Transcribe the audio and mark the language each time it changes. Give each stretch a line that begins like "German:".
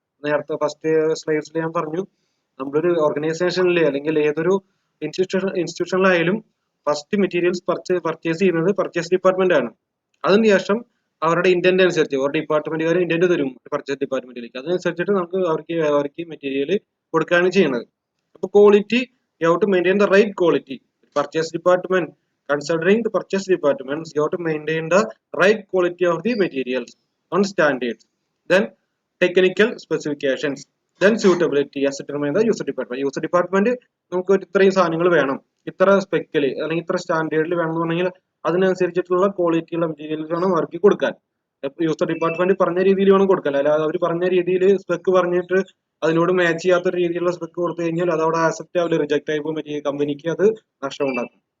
Malayalam: നേരത്തെ ഫസ്റ്റ് സ്ലൈഡ്സിൽ ഞാൻ പറഞ്ഞു, നമ്മളൊരു ഓർഗനൈസേഷനിൽ അല്ലെങ്കിൽ ഏതൊരു ഇൻസ്റ്റിറ്റ്യൂഷനിലായാലും ഫസ്റ്റ് മെറ്റീരിയൽസ് പർച്ചേസ് ചെയ്യുന്നത് പർച്ചേസ് ഡിപ്പാർട്ട്മെന്റ് ആണ്. അതിനുശേഷം അവരുടെ ഇന്റന്റ് അനുസരിച്ച് ഒരു ഡിപ്പാർട്ട്മെന്റുകാർ ഇന്റന്റ് തരും പർച്ചേസ് ഡിപ്പാർട്ട്മെന്റിലേക്ക്. അതിനനുസരിച്ചിട്ട് നമുക്ക് അവർക്ക് മെറ്റീരിയൽ കൊടുക്കുകയാണ് ചെയ്യുന്നത്.
English: അപ്പോൾ quality you have to maintain the right quality. Purchase department considering the purchase departments, you have to maintain the right quality of the materials on standards. Then technical specifications, then suitability as determined by the user department.
Malayalam: User department നമുക്ക് ഇത്രയും സാധനങ്ങൾ വേണം, ഇത്ര സ്പെക്കിൽ അല്ലെങ്കിൽ ഇത്ര സ്റ്റാൻഡേർഡിൽ വേണം എന്ന് പറഞ്ഞാൽ അതിനനുസരിച്ചിട്ടുള്ള ക്വാളിറ്റിയുള്ള മെറ്റീരിയൽസ് വേണം അവർക്ക് കൊടുക്കാൻ. യൂസർ ഡിപ്പാർട്ട്മെന്റ് പറഞ്ഞ രീതിയിൽ വേണം കൊടുക്കാൻ. അല്ലാതെ അവർ പറഞ്ഞ രീതിയിൽ സ്പെക്ക് പറഞ്ഞിട്ട് അതിനോട് മാച്ച് ചെയ്യാത്ത രീതിയിലുള്ള സ്പെക്ക് കൊടുത്തു കഴിഞ്ഞാൽ അത് അവിടെ ആക്സെപ്റ്റ് ആവില്ല, റിജക്ട് ആയി പോകും, കമ്പനിക്ക് അത് നഷ്ടം ഉണ്ടാക്കും.